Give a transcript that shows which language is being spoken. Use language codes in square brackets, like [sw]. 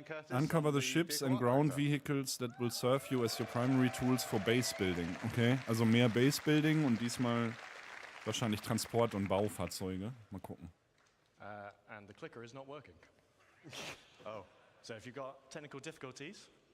[en] Uncover the ships and ground vehicles that will serve you as your primary tools for base building. [de] Okay, also mehr Base Building und diesmal wahrscheinlich Transport- und Baufahrzeuge. Mal gucken. [en] And the clicker is not working. Oh, so if you've got technical difficulties.